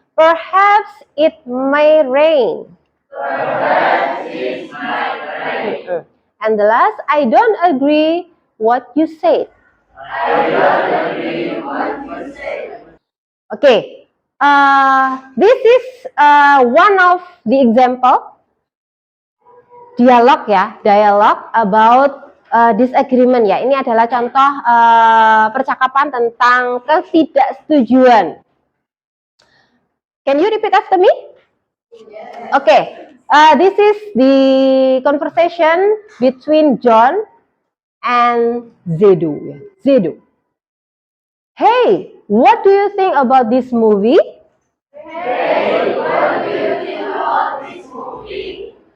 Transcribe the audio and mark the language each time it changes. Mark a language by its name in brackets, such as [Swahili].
[English] Perhaps it may rain. Perhaps it might rain. And the last, I don't agree what you said. I don't agree what you said. Okay, this is one of the example. [Indonesian] Dialog ya, dialog [English] about disagreement [Indonesian] ya. Ini adalah contoh percakapan tentang ketidaksetujuan. [English] Can you repeat after me? Okay, this is the conversation between John and Zedu. Zedu. Hey, what do you think about this movie? Hey, what do you think about this movie?